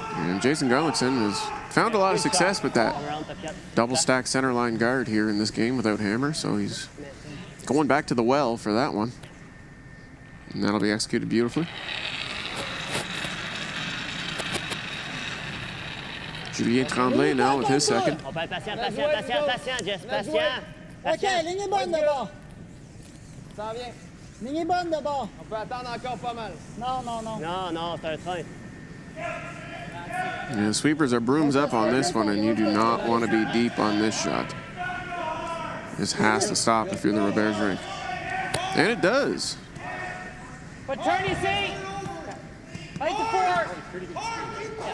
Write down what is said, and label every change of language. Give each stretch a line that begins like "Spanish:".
English: And Jason Gunnlaugson has found a lot of success with that double stack centerline guard here in this game without hammer, so he's going back to the well for that one. And that'll be executed beautifully. Julien Tremblay now with his second. Patient, Jess, patient.
French: OK, ligne est bonne d'abord. Ça vient. Ligne est bonne d'abord. On peut attendre encore pas mal. Non, c'est un train.
English: Yeah, the sweepers are brooms up on this one, and you do not want to be deep on this shot. This has to stop if you're the Roberge rink. And it does. But turn your seat. Fight the four.